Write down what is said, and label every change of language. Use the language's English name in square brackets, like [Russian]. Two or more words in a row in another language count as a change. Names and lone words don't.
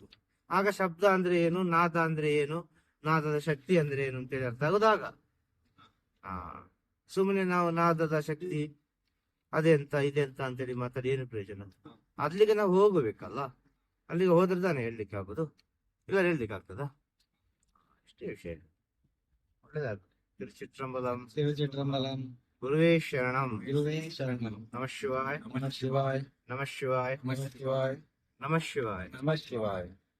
[Kannada] ಆಗ ಶಬ್ದ ಅಂದ್ರೆ ಏನು, ನಾದ ಅಂದ್ರೆ ಏನು, ನಾದದ ಶಕ್ತಿ ಅಂದ್ರೆ ಏನು ಅಂತೇಳಿ ಅರ್ಥ ಆಗುದಾಗ ಸುಮ್ಮನೆ ನಾವು ನಾದದ ಶಕ್ತಿ ಅದೆಂತ ಇದೆಂತ ಅಂತೇಳಿ ಮಾತಾಡಿ ಏನು ಪ್ರಯೋಜನ? ಅಲ್ಲಿಗೆ ನಾವು ಹೋಗಬೇಕಲ್ಲ. ಅಲ್ಲಿಗೆ ಹೋದ್ರೆ ತಾನೇ ಹೇಳ್ಲಿಕ್ಕೆ ಆಗುದು, ಇಲ್ಲ ಹೇಳ್ಲಿಕ್ಕೆ ಆಗ್ತದ? ಅಷ್ಟೇ ವಿಷಯ. ಒಳ್ಳೆದಾಗ್ತದೆ. ತಿರುಚಿಟ್ರಂಬಲಂ ತಿರುಚಿಟ್ರಂಬಲಂ [Sanskrit] ಗುರುವೇ ಶರಣಂ. ಗುರುವೇ ಶರಣಂ. ನಮಃ ಶಿವಾಯ. ನಮಃ ಶಿವಾಯ. ನಮಃ ಶಿವಾಯ. ನಮಃ ಶಿವಾಯ. ನಮಃ ಶಿವಾಯ. ನಮಃ ಶಿವಾಯ.